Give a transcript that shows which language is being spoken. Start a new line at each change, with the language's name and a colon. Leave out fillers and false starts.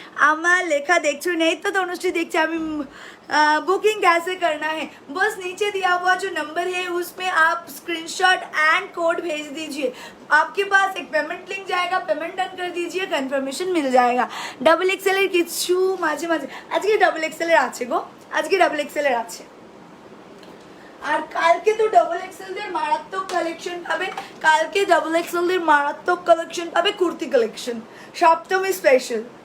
Bangla: আমার লেখা দেখছো, নেই তো তনুশ্রী দেখছি আমি।
Hindi: बुकिंग कैसे करना है, बस नीचे दिया हुआ जो नंबर है उसमें आप स्क्रीनशॉट एंड कोड भेज दीजिए, आपके पास एक पेमेंट लिंक जाएगा, पेमेंट डन कर दीजिए, कन्फर्मेशन मिल जाएगा।
Bangla: डबल एक्सएल किच्छु माझे माझे আজকে ডাবল এক্সেল এর আছে গো, আজকে ডাবল এক্সেল এর আছে। আর কালকে তো ডাবল এক্সেল দের মারাত্মক কালেকশন পাবে, কালকে ডাবল এক্সেল দের মারাত্মক কালেকশন পাবে, কুর্তি কালেকশন সপ্তমী স্পেশাল।